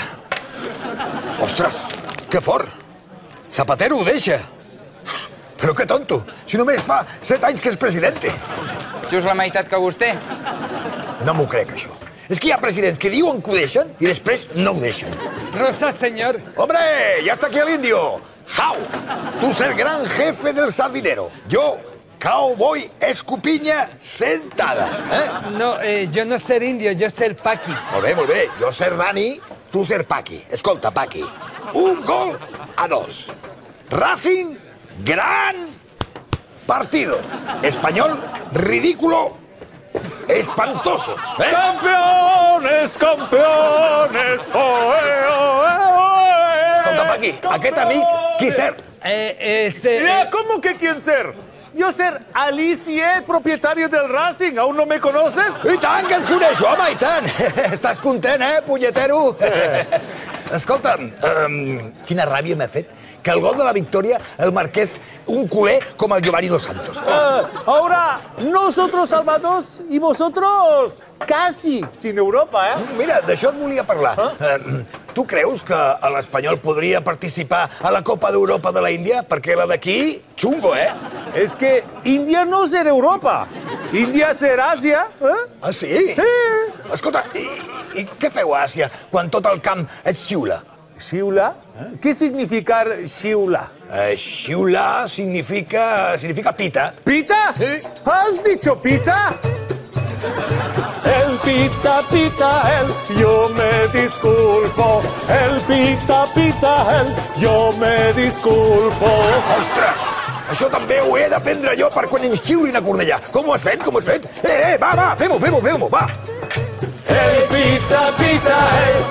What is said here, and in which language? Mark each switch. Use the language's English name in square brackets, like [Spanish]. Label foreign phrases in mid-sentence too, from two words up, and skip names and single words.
[Catalan] Ostres, que fort! Zapatero ho deixa. Però que tonto, si només fa 7 anys que és presidente. Just la meitat que vostè. No m'ho crec, això. És que hi ha presidents que diuen que ho deixen i després no ho deixen. Rosa, [Spanish] señor. ¡Hombre! ¡Ya está aquí el indio! ¡Jau! Tú ser gran jefe del sardinero. Yo, cowboy escupiña sentada. No, yo no ser indio, yo ser paqui. [Catalan] Molt bé. Jo ser Dani, tu ser Paqui. Escolta, Paqui, 1-2. [Spanish] Racing, gran partido. Español, ridículo, espantoso. Campeones, campeones, oe, oe, oe. [Catalan] Escolta, Paqui, aquest amic, qui ser? [Spanish] ¿Cómo que quién ser? Yo ser Alicia, propietario del Racing. ¿Aún no me conoces? [Catalan] I tant que et coneixo, home, i tant. Estàs content, punyetero? Escolta'm, quina ràbia m'ha fet que el gol de la victòria el marqués un culer com el Giovanni Dos Santos. [Spanish] Ahora, nosotros salvados y vosotros casi sin Europa, ¿eh? [Catalan] Mira, d'això et volia parlar. Tu creus que l'Espanyol podria participar a la Copa d'Europa de la Índia? Perquè la d'aquí, xungo, [Spanish] Es que India no ser Europa. India ser Asia, ¿eh? [Catalan] Ah, sí? Escolta, i què feu a Àsia quan tot el camp et xiula? [Spanish] ¿Xiula? ¿Qué significa xiula? [Catalan] Xiula significa pita. [Spanish] ¿Pita? Sí. ¿Has dicho pita? El pita, pita, yo me disculpo. El pita, pita, yo me disculpo. [Catalan] Ostres! Això també ho he d'aprendre jo per quan ens xiulin a Cornellà. Com ho has fet? Va, fem-ho, va! [Spanish] El pita, pita,